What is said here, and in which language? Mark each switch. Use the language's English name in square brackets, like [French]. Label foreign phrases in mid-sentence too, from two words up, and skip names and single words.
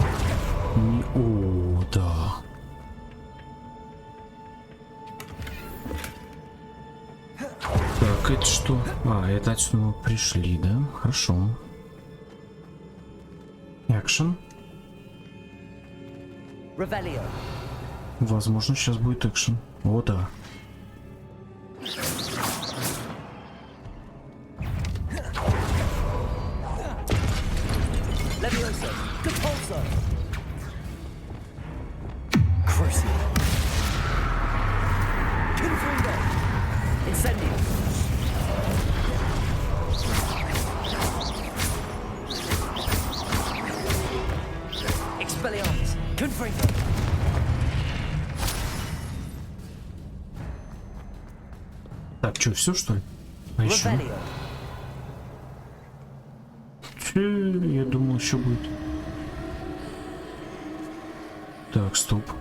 [Russian] О, да. Так, это что? Это отсюда мы пришли, да? Хорошо. Экшн. Revelio. Возможно, сейчас будет экшен. О, да. Leviosa. Compulso. Crucio. Confringo. Incendio. Expelliarmus. Confringo. Так, что, все что ли? А еще? Я думал, еще будет. Так, стоп.